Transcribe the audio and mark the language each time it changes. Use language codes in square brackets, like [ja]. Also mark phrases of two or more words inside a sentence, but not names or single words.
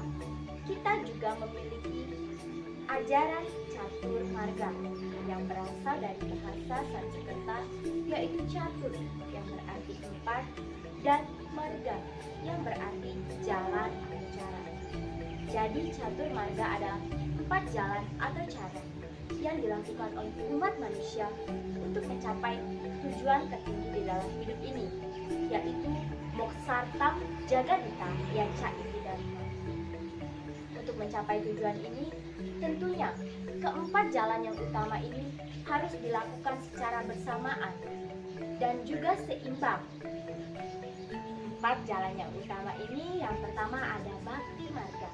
[id] Kita juga memiliki ajaran catur marga yang berasal dari bahasa Sanskerta, yaitu catur yang berarti empat dan marga yang berarti jalan atau cara. Jadi catur marga adalah empat jalan atau cara yang dilakukan oleh umat manusia untuk mencapai tujuan tertinggi di dalam hidup ini, yaitu [sa] मोक्षार्थं जगद्धिताय च इति धर्मः. [id] Untuk mencapai tujuan ini, tentunya keempat jalan yang utama ini harus dilakukan secara bersamaan dan juga seimbang. Empat jalan yang utama ini, yang pertama ada bakti marga.